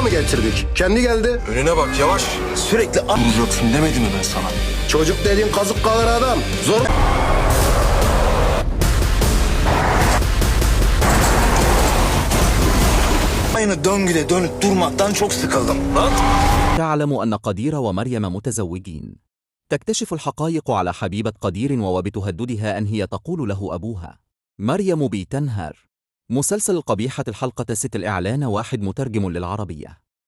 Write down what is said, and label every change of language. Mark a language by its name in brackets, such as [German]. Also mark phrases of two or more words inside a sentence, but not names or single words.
[Turkish] mı getirdik? Kendi geldi. Önüne bak yavaş. Sürekli Vuracaksın demedim mi ben sana? çocuk dediğin kazık kalır adam. Zor. Aynı döngüde dönüp durmaktan çok sıkıldım. [Arabic] تعلم أن قدير ومريم متزوجين. تكتشف الحقائق على حبيبة قدير وبتهددها أن هي تقول له أبوها. مريم بتنهار. مسلسل القبيحة الحلقة 6 الإعلان 1 مترجم للعربية.